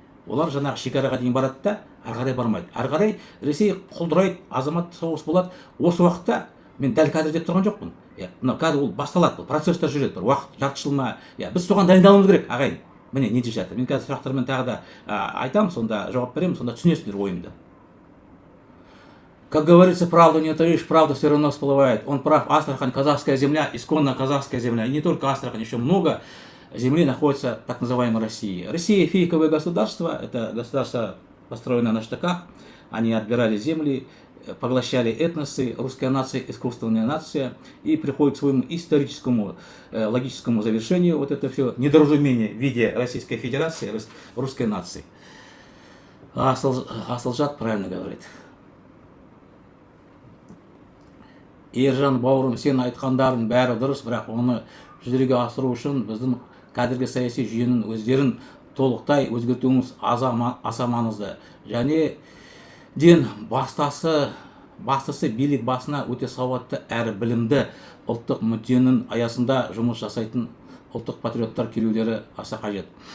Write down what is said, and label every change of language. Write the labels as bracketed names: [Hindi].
[Kazakh] Олар жаңағы шекараға дейін барады да, ары қарай бармайды. Ары қарай Ресей құлдырайды, азамат соғыс болады. Осы уақытта мен дәл қазір деп тұрған жоқпын. Мынау қазір ол басталады, процесстер жүреді, бір уақыт, жарты жыл ма. Біз соған дайындалуымыз керек, ағайын. Міне не деп жатыр. Мен қазір сұрақтармен тағы да айтамын, сонда жауап беремін, сонда түсінесіңдер ойымды. [Russian] Как говорится, правду не утаишь, правда все равно всплывает. Он прав, Астрахань, казахская земля, исконно казахская земля. И не только Астрахань, еще много земли находится в так называемой России. Россия фейковое государство, это государство построено на штыках. Они отбирали земли, поглощали этносы, русская нация, искусственная нация. И приходит к своему историческому, логическому завершению вот это все недоразумение в виде Российской Федерации, русской нации. Асылжат правильно говорит. [Kazakh] Ержан бауырым, сен айтқандарың бәрі дұрыс, бірақ оны жүзеге асыру үшін біздің қазіргі саяси жүйенің өздерін толықтай өзгертуіміз аса маңызды. Және бастысы билік басына өте сауатты әрі білімді ұлттық мүдденің аясында жұмыс жасайтын ұлттық патриоттар келулері аса қажет.